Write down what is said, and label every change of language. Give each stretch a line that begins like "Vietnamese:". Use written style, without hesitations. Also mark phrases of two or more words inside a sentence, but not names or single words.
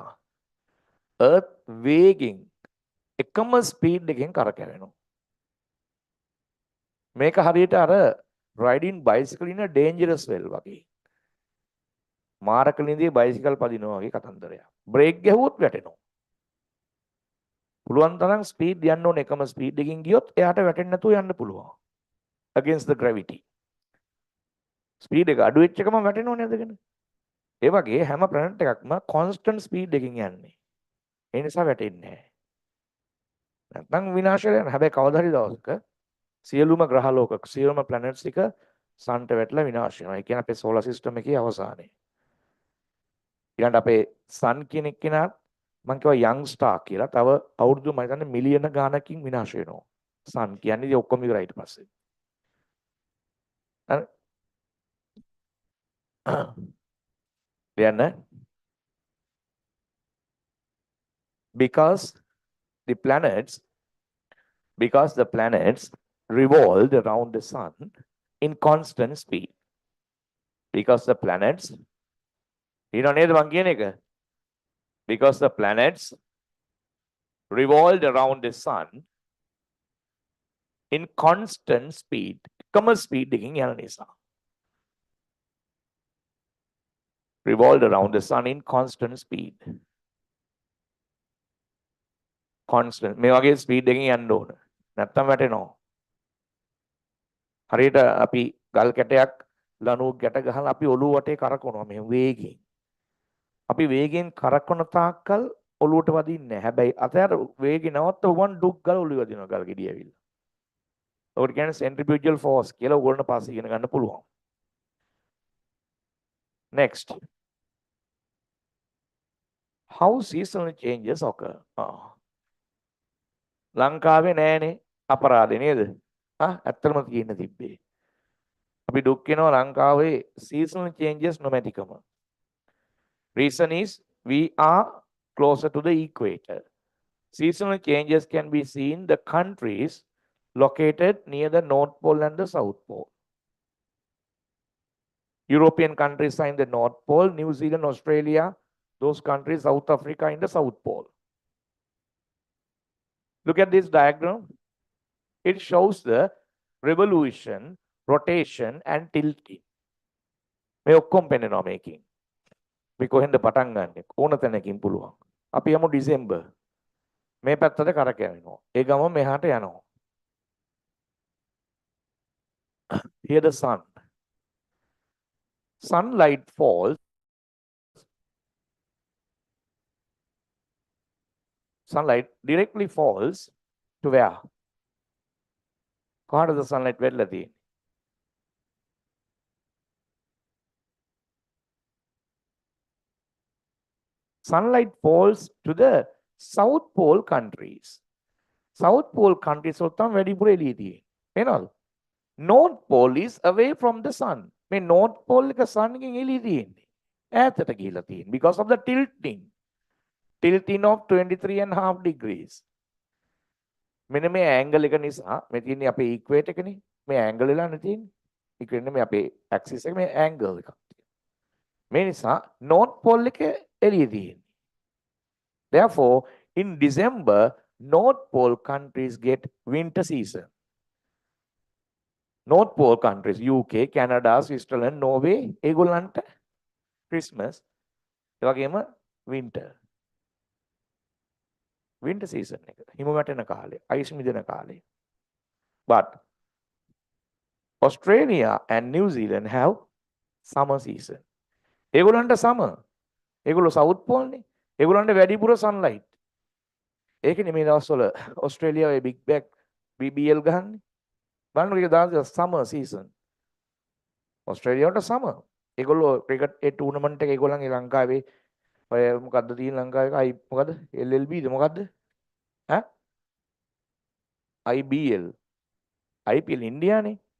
Sinhala: earth වේගෙන් එකම speed එකෙන් කරකැවෙනවා. මේක හරියට අර
English: riding bicycle in a dangerous well වගේ.
Sinhala: මාරකලින්දී බයිසිකල් පදිනවා වගේ කතන්දරයක්. බ්‍රේක් ගැහුවොත් වැටෙනවා. පුළුවන් තරම් ස්පීඩ් යන්න ඕනේ එකම ස්පීඩ් එකකින් ගියොත් එයාට වැටෙන්නේ නැතුව යන්න පුළුවන්.
English: against the gravity.
Sinhala: ස්පීඩ් එක අඩු වෙච්ච එකම වැටෙනවනේ අදගෙන. ඒ වගේ හැම ප්ලැනට් එකක්ම constant ස්පීඩ් එකකින් යන්නේ. ඒ නිසා වැටෙන්නේ නැහැ. නැත්නම් විනාශ වෙනවා. හැබැයි කවදා හරි දවසක සියලුම ග්‍රහ ලෝක සියලුම planets ටික සන්ට වැටලා විනාශ වෙනවා. ඒ කියන්නේ අපේ
English: solar system
Sinhala: එකේ අවසානය. ඊළඟට අපේ sun කියන එක්කෙනාත් මම කිව්වා
English: young star
Sinhala: කියලා. තව අවුරුදු මම හිතන්නේ මිලියන ගාණකින් විනාශ වෙනවා. sun කියන්නේ ඔක්කොම ඉවරයි ඊට පස්සේ. හරි. ලියන්න.
English: because the planets revolved around the sun in constant speed. Because the planets,
Sinhala: නේද මං කියන එක?
English: Because the planets revolved around the sun in constant speed.
Sinhala: එකම ස්පීඩ් එකකින් යන නිසා.
English: Revolved around the sun in constant speed.
Sinhala: constant මේ වගේ ස්පීඩ් එකකින් යන්න ඕන. නැත්තම් වැටෙනවා. හරියට අපි ගල් කැටයක් ලණුවක් ගැට ගහලා අපි ඔළුව වටේ කරකවනවා මෙහෙම වේගෙන්. අපි වේගෙන් කරකවන තාක්කල් ඔළුවට වදින්නේ නැහැ. හැබැයි අතර වේගෙ නවත්ත උවන් ඩුක් ගාලා ඔළුව වදිනවා ගල් ගෙඩිය ඇවිල්ලා. ඔකට කියන්නේ
English: centrifugal force
Sinhala: කියලා ඕගොල්ලෝ පස්සේ ඉගෙන ගන්න පුළුවන්.
English: Next. How seasonal changes occur? ලංකාවේ නෑනේ අපරාධේ නේද? ඇත්තටම කියන්න තිබ්බේ. අපි දුක් වෙනවා ලංකාවේ seasonal changes නොමැතිකම. Reason is we are closer to the equator. Seasonal changes can be seen in the countries located near the North Pole and the South Pole. European countries are in the North Pole, New Zealand, Australia, those countries, South Africa in the South Pole. Look at this diagram. It shows the revolution, rotation and tilting.
Sinhala: මේ ඔක්කොම පෙන්නනවා මේකෙන්. මේ කොහෙන්ද පටන් ගන්නෙ? ඕන තැනකින් පුළුවන්. අපි යමු ඩිසෙම්බර්. මේ පැත්තට කරකැවෙනවා. ඒ ගම මෙහාට යනවා.
English: Here the sun. Sunlight falls. Sunlight directly falls to where?
Sinhala: කොහාටද
English: the sunlight
Sinhala: වැටලා තියෙන්නේ?
English: Sunlight falls to the South Pole countries. South Pole countries
Sinhala: වල තමයි වැඩිපුර එළිය තියෙන්නේ. වෙනවද?
English: North Pole is away from the sun.
Sinhala: මේ North Pole එක sun එකෙන් එළිය තියෙන්නේ. ඈතට ගිහිලා තියෙන්නේ
English: because of the tilting. Tilting of 23.5 degrees.
Sinhala: මෙන්න මේ angle එක නිසා මේ තියෙන්නේ අපේ equator එකනේ. මේ angle වෙලා නැ තියෙන්නේ. ඉක්වෙන්නේ මේ අපේ ඇක්සිස් එක මේ ඇන්ගල් එකක්. මේ නිසා north pole එක එළියේ තියෙන්නේ.
English: Therefore, in December, North Pole countries get winter season. North Pole countries, UK, Canada, Switzerland, Norway,
Sinhala: ඒගොල්ලන්ට Christmas, ඒ වගේම winter.
English: Winter season
Sinhala: එක. හිම වැටෙන කාලය, අයිස් මිදෙන කාලය.
English: But Australia and New Zealand have summer season.
Sinhala: ඒගොල්ලන්ට summer. ඒගොල්ලෝ South Pole නේ. ඒගොල්ලන්ට වැඩිපුර sunlight. ඒකනේ මේ දවස්වල ඕස්ට්‍රේලියාවේ big back BBL ගහන්නේ. බලන්න ඒක දාන
English: summer season.
Sinhala: ඕස්ට්‍රේලියාවට summer. ඒගොල්ලෝ ක්‍රිකට් ඒ ටූර්නමන්ට් එක ඒගොල්ලන්ගේ ලංකාවේ ඔය මොකද්ද තියෙන ලංකාවේ අයි මොකද්ද LLB ද මොකද්ද? IBL. IPL ඉන්දියානේ.